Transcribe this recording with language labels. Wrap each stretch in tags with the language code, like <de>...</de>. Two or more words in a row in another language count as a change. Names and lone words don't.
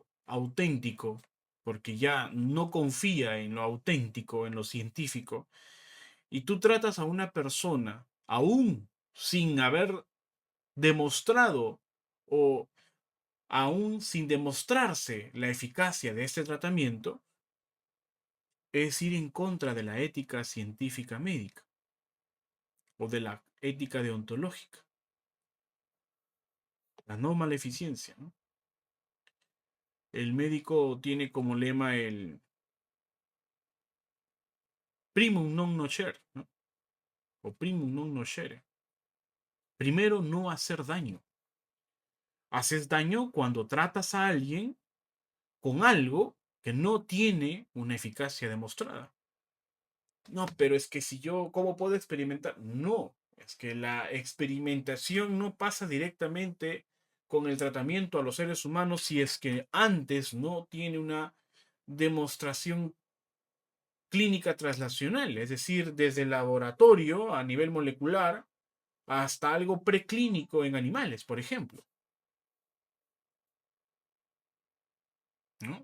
<es>auténtico, porque ya no confía en lo auténtico, en lo científico, y tú tratas a una persona, aún sin haber demostrado o aún sin demostrarse la eficacia de este tratamiento, es ir en contra de la ética científica médica o de la ética deontológica, la no maleficencia, ¿no? El médico tiene como lema el</es> <la>primum non nocere,</la> <es>¿no?</es> <la>O primum non nocere.</la> <es>Primero, no hacer daño. Haces daño cuando tratas a alguien con algo que no tiene una eficacia demostrada. No, pero es que si yo, ¿cómo puedo experimentar? No, es que la experimentación no pasa directamente con el tratamiento a los seres humanos si es que antes no tiene una demostración clínica translacional, es decir, desde el laboratorio a nivel molecular hasta algo preclínico en animales, por ejemplo, ¿no?</es>